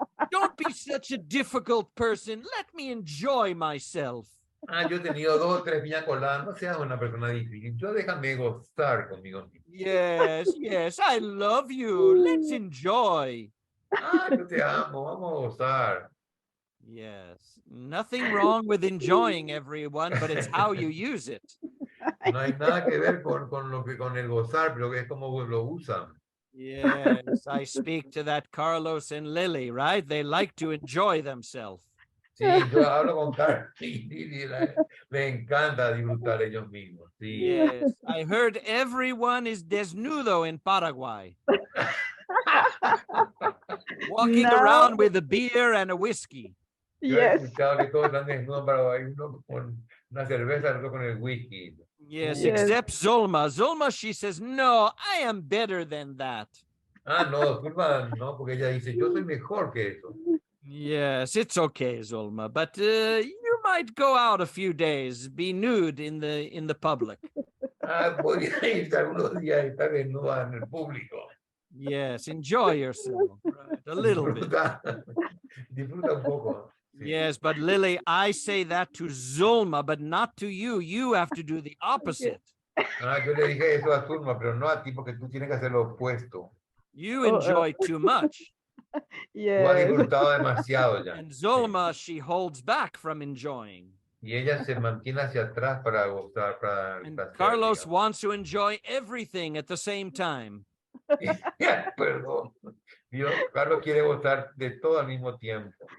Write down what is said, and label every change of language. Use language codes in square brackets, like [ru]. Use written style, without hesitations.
[en] Don't be such a difficult person. Let me enjoy myself. [es] Yo he tenido 2 o 3 piñas coladas. No seas una persona difícil. Yo déjame gozar conmigo mismo. [en] Yes, I love you. Let's enjoy. [es] Yo te amo. Vamos a gozar. [en] Yes, nothing wrong with enjoying everyone, but it's how you use it. [es] No hay nada que ver con el gozar, pero es como lo usan. [en] Yes, I speak to that Carlos and Lily, right? They like to enjoy themselves. [es] Sí, yo hablo con Carlos y le encanta disfrutar ellos mismos. Sí. [en] Yes, I heard everyone is desnudo in Paraguay, walking No. around with a beer and a whiskey. [es] Yo he [en] Yes. [es] escuchado que todos están desnudos, pero hay uno con una cerveza, otro con el whisky. [en] Yes, Yes. except Zulma. Zulma, she says, no, I am better than that. [es] No, Zulma, no, porque ella dice, yo soy mejor que eso. [en] Yes, it's okay, Zulma, but you might go out a few days, be nude in the public. [es] Podría irse algunos días y estar desnuda en el público. [en] Yes, enjoy yourself, right? A little bit. [es] Disfruta un poco. Sí. [en] Yes, but Lily, I say that to Zulma, but not to you. You have to do the opposite. [es] Yo le dije eso a Zulma, pero no a ti, porque tú tienes que hacer lo opuesto. [en] You enjoy too much. [es] Tú has [en] Yes. [es] disfrutado demasiado ya. [en] And Zulma, she holds back from enjoying. [es] Y ella se mantiene hacia atrás para gozar, para [en] And [es] placer, [en] Carlos [es] digamos. [en] wants to enjoy everything at the same time. [es] Perdón. Carlos quiere gozar de todo al mismo tiempo.